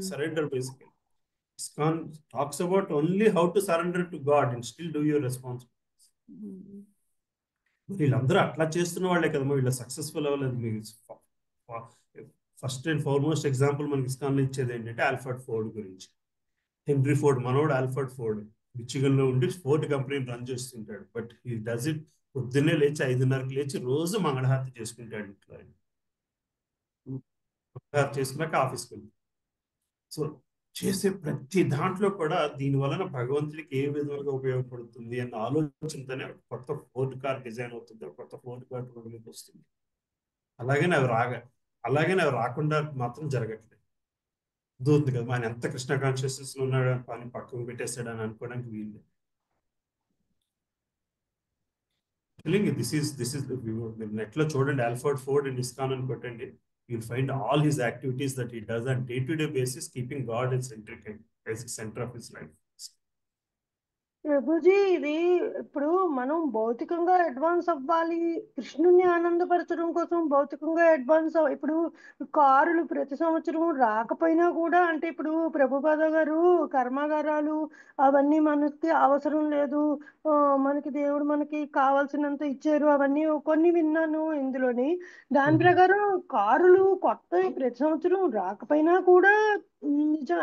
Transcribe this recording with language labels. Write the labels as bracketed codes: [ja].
[en] Surrender basically ISKCON talks about only how to surrender to God and still do your responsibilities. [te] వీళ్ళందరూ అట్లా చేస్తున్న వాళ్ళే కదమ్మా వీళ్ళ సక్సెస్ఫుల్ అవ్వలేదు. మీకు ఫస్ట్ అండ్ ఫార్మోస్ట్ ఎగ్జాంపుల్ మనకి ISKCON లో ఇచ్చేది ఏంటంటే ఆల్ఫర్డ్ ఫోర్డ్ గురించి. హెన్రీ ఫోర్డ్ మనోడు ఆల్ఫర్డ్ ఫోర్డ్ మిచిగన్ లో ఉండి ఫోర్డ్ కంపెనీని రన్ చేస్తుంటాడు. [en] but he does it [te] పొద్దున్నే లేచి 5:30కి లేచి రోజు మంగళహారతి చేసుకుంటాడు. ఇంట్లో మంగళహారతి చేసుకున్నాక ఆఫీస్కి వెళ్తాడు. సో చేసే ప్రతి దాంట్లో కూడా దీని వలన భగవంతుడికి ఏ విధంగా ఉపయోగపడుతుంది అన్న ఆలోచనతోనే కొత్త ఫోర్డ్ కార్ డిజైన్ అవుతుంది, కొత్త ఫోర్డ్ కార్ రోడ్లోకి వస్తుంది. అలాగనే అవి రాకుండా మాత్రం జరగట్లేదు. దూతుంది కదా ఆయన ఎంత కృష్ణ కాన్షియస్నెస్ లో ఉన్నాడు అని పక్కకు పెట్టేస్తాడు అని అనుకోవడానికి వీలు. [en] this is [te] నెట్ లో చూడండి, ఆల్ఫర్డ్ ఫోర్డ్ అండ్ ISKCON అని కొట్టండి. [en] You'll find all his activities that he does on day-to-day basis, keeping God as the center of his life. [te] Prabhuji ఇది ఇప్పుడు మనం భౌతికంగా అడ్వాన్స్ అవ్వాలి, కృష్ణుని ఆనందపరచడం కోసం భౌతికంగా అడ్వాన్స్ ఇప్పుడు కారులు ప్రతి సంవత్సరం రాకపోయినా కూడా అంటే ఇప్పుడు ప్రభుపాద గారు కర్మాగారాలు అవన్నీ మనకి అవసరం లేదు, మనకి దేవుడు మనకి కావాల్సినంత ఇచ్చారు అవన్నీ కొన్ని విన్నాను ఇందులోని. దాని ప్రకారం కారులు కొత్త ప్రతి సంవత్సరం రాకపోయినా కూడా నిజం.